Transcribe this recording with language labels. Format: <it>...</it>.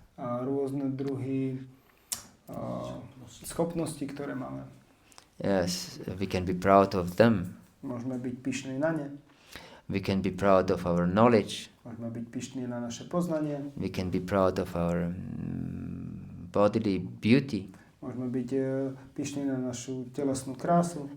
<sk>A rôzne druhy schopností, ktoré máme.</sk> <en>Yes, we can be proud of them.</en> <sk>Môžeme byť pyšní na ne.</sk> <en>We can be proud of our knowledge.</en> <sk>Môžeme byť pyšní na naše poznanie.</sk> <en>We can be proud of our bodily beauty.</en> <sk>Môžeme byť pyšní na našu telesnú krásu.</sk>